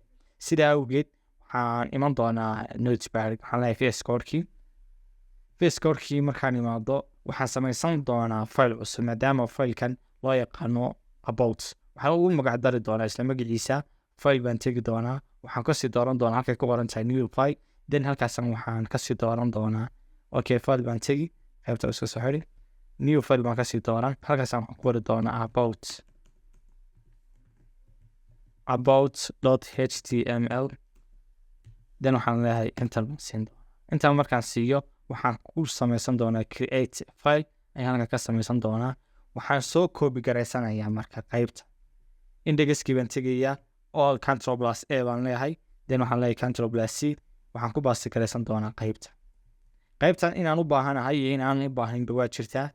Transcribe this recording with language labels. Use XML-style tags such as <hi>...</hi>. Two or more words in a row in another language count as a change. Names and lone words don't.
<so>sidaa awgeed waxaan iman doonaa notepad waxaan leeyahay VS Code-kii markaan imaado waxaan samaysan doonaa file cusub maadaama file-kan loo yaqaano about waxaan ugu magac dari doonaa isla magaciisa. file baan tegi doonaa waxaan kasii dooran doonaa halkay ku qoran tahay</so> <en>new file then</en> <so>halkaasan waxaan kasii dooran doonaa okay file baan tegi qaybta iska soo xiri</so> <en>new file</en> <so>baan kasii dooran halkaasaan waxaan ku qori doonaa about.html then waxaan leeyahay enter baan siin doonaa. intaan markaan siiyo waxaan ku samaysan doonaa</so> <en>create file</en> <so>ayaan halka ka samaysan doonaa. waxaan soo copy garaysanayaa marka qaybta indexkii baan tegayaa all Ctrl+A baan leeyahay then waxaan leeyahay Ctrl+C waxaan ku baasti garaysan doonaa qaybtan inaan u baahanahay iyo inaan u baahaynba waa jirtaa.</so>